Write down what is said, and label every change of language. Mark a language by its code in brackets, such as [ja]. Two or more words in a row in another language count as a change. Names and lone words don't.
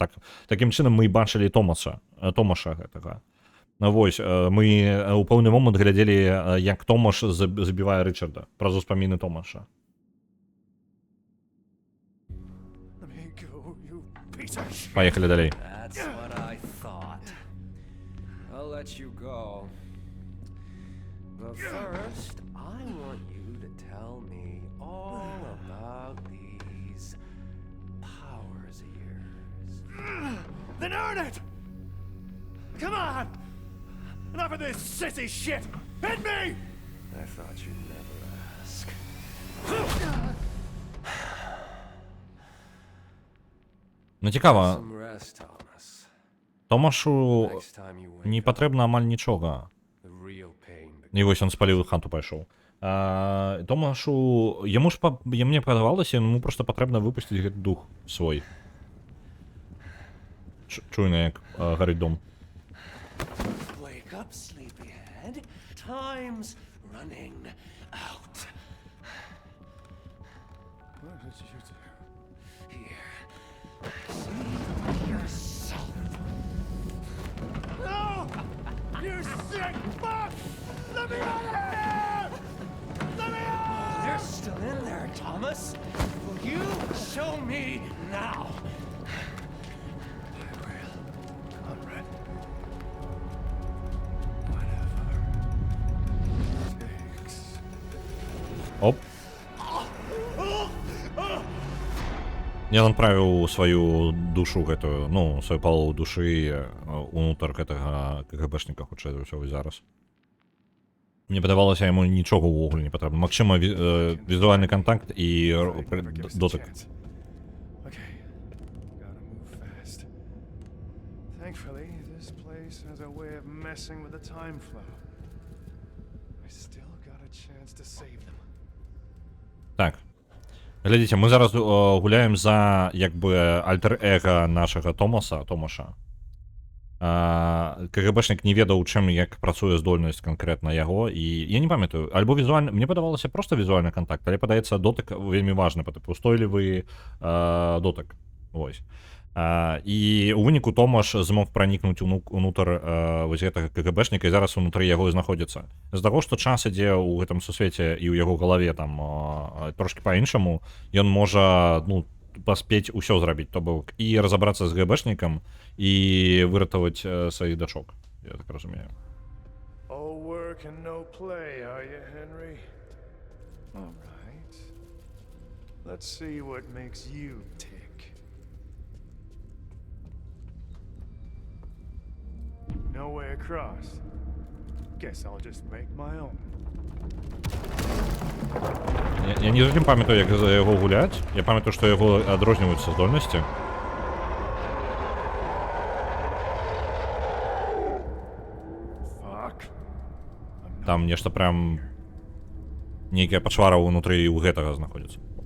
[be] Такім чынам мы бачылі Томаша гэтага. Вось, мы ў пэўны момант глядзелі, як Томаш забівае Рычарда, праз успаміны Томаша. Паехалі далей. [en] That's what I thought. I'll let you go. But first, I want you to tell me all about these powers of yours. Then earn it! Come on! Enough of this sissy shit! Hit me! I thought you'd never ask. [be] Цікава, [en] Some rest, Thomas. [be] Томашу [en] Next time you wake [be] не [en] up, [be] патрэбна амаль нічога. [en] the real pain [be] І вось ён спаліў хату пайшоў. Томашу, мне падавалася, яму проста патрэбна выпусціць гэты дух свой. Чуйна, як гарыць дом. [en] Wake up, sleepyhead. Time's running out. What did you do? Here. See yourself. No! You sick fuck! Let me out of here! Let me out! You're still in there, Thomas. Will you show me now? Conrad. Whatever. Takes. Оп. [be] Ён адправіў сваю душу гэтую, сваю палову душы унутр гэтага КГБшніка, хутчэй за ўсё зараз. Мне падавалася, яму нічога ўвогуле не патрэбна. Магчыма, візуальны контакт і дотык. [en] Okay. Gotta move fast. Thankfully, this place has a way of messing with the time flow. I still got a chance to save them. [be] Так. Глядзіце, мы зараз гуляем за як бы альтер-эго нашага Томаша. КГБшнік не ведаў, чым як працуе здольнасць канкрэтна яго, і я не памятаю, альбо візуальна, мне падавалася проста візуальны кантакт, але падаецца дотык вельмі важны, устойлівы дотык. Вось. І у выніку Томаш змог пранікнуць унутр вось гэтага КГБшніка, і зараз унутры яго знаходзіцца. З-за таго, што час ідзе ў гэтым сусвеце і ў яго галаве там трошкі па-іншаму, ён можа, ну, паспець усё зрабіць, то бок і разабрацца з ГБшнікам і выратаваць сваіх дачок, я так разумею. [en] All work and no play, are you, Henry? All right. Let's see what makes you tick. No way across. Guess I'll just make my own. [be] Я не зусім памятаю, як за яго гуляць. Я памятаю, што яго адрозніваюцца здольнасці. Там нешта прям нейкая пачвара ўнутры у гэтага знаходзіцца.